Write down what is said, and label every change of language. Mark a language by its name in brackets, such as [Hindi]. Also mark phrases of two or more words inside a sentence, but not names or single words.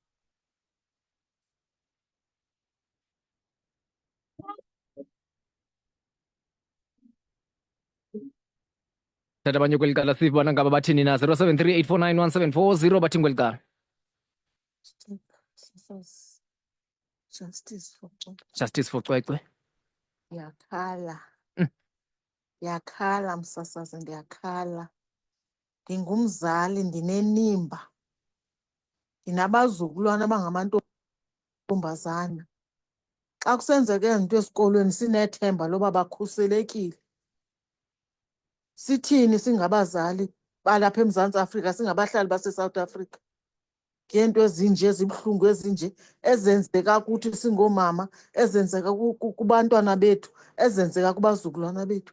[Xhosa] Thatha abanye kweli cala sibona ngaba bathini na 0738491740 bathini kweli cala. [English] Justice for Justice for Cwecwe. [Xhosa] ndiyakhala. Mm. Ndiyakhala msasazi, ndiyakhala. Ndingumzali, ndinenimba. Ndinabazukulwana abangamantombazana. Xa kusenzeke into esikolweni sinethemba loba bakhuselekile, sithini singabazali balapha eMzantsi Afrika, singabahlali baseSouth Africa, ngeento ezinje ezibuhlungu ezinje ezenzeka kuthi singoomama, ezenzeka kubantwana bethu, ezenzeka kubazukulwana bethu?